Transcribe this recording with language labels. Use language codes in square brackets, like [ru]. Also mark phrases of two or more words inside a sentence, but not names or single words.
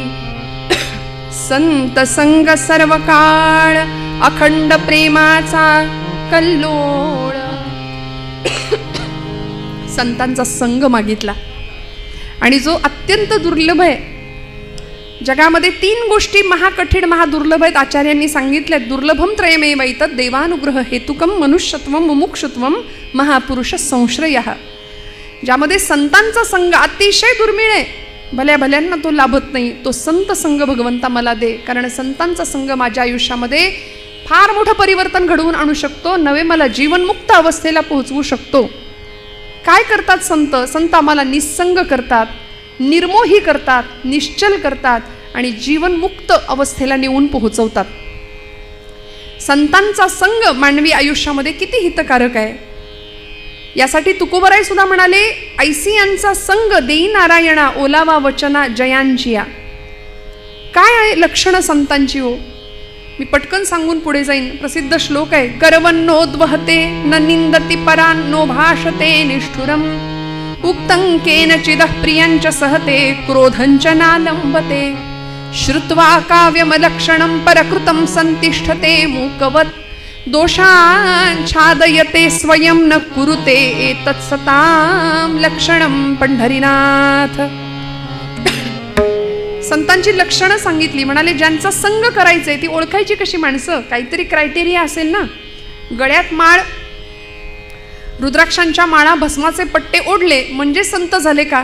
[mr] संत संग सर्व काळ, अखंड प्रेमाचा कल्लोळ. संतांचा संग मागितला. आणि जो अत्यंत दुर्लभ आहे, जगामध्ये 3 गोष्टी महाकठीण महादुर्लभ आहेत, आचार्यांनी सांगितल्या. [sa] दुर्लभम त्रयमेव एतत्, देवानुग्रह हेतुकम मनुष्यत्वम मुमुक्षुत्वम महापुरुष संश्रयः. [mr] ज्यामध्ये संतांचा संग अतिशय दुर्मिळ आहे, भल्या भल्यांना तो लाभत नाही. तो संत संग भगवंता मला दे, कारण संतांचा संग माझ्या आयुष्यामध्ये फार मोठं परिवर्तन घडवून आणू शकतो, नवे मला जीवनमुक्त अवस्थेला पोहोचवू शकतो. काय करतात संत? संत आम्हाला निस्संग करतात, निर्मोही करतात, निश्चल करतात आणि जीवनमुक्त अवस्थेला नेऊन पोहोचवतात. संतांचा संग मानवी आयुष्यामध्ये किती हितकारक आहे. यासाठी तुकोबराय सुद्धा म्हणाले, ऐसियांचा संग देई नारायणा, ओलावा वचना जयांचिया. काय आहे लक्षणं संतांची हो? मी पटकन सांगून पुढे जाईन. प्रसिद्ध श्लोक आहे, [sa] गर्वन्नोद्वहते न निंदति परान् नो भाषते निष्ठुरम् उक्तं केनचिदः प्रियञ्च सहते क्रोधञ्च नालम्बते श्रुत्वा काव्यमलक्षणं परकृतं संतिष्ठते मूकवत् दोषान् छादयते स्वयं न कुरुते एतत्सतां लक्षणं पंढरीनाथ. [mr] संतांची लक्षणं सांगितली. म्हणाले ज्यांचा संग करायचंय ती ओळखायची कशी माणसं? काहीतरी क्रायटेरिया असेल ना. गळ्यात माळ, रुद्राक्षांच्या माळा, भस्माचे पट्टे ओढले म्हणजे संत झाले का?